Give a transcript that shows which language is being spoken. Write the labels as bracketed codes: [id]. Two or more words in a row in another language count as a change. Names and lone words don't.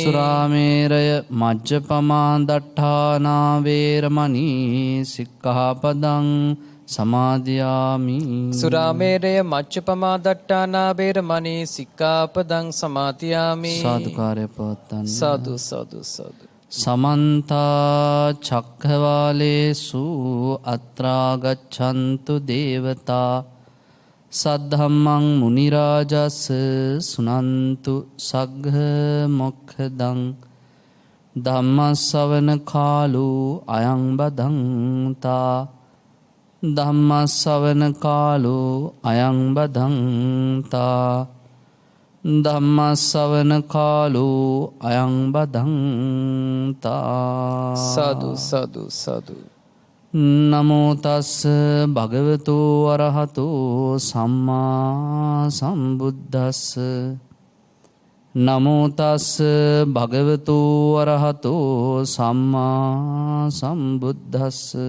[pi] සුරාමේරය මජ්ජපමා දට්ඨානා වේරමණී සික්ඛාපදං සමාදියාමි. සුරාමේරය මච්චපමා දට්ඨානා වේරමණී සික්ඛාපදං සමාදියාමි. [si] සාදුකාරය පවත්වන්න. සාදු සාදු සාදු. [pi] සමන්ත චක්ඛවාලේසු අත්‍රා ගච්ඡන්තු දේවතා සද්ධම්මං මුනි රාජස් සුනන්තු සග්ග මොක්ඛදං ධම්මස්සවන කාලෝ අයං බදන්තා ධම්මස්සවන කාලෝ අයං බදන්තා ධම්මස්සවන කාලෝ අයං බදන්තා. [si] සාදු සාදු සාදු. [pi] නමෝ තස් භගවතු අරහතෝ සම්මා සම්බුද්දස්ස. නමෝ තස් භගවතු අරහතෝ සම්මා සම්බුද්දස්ස.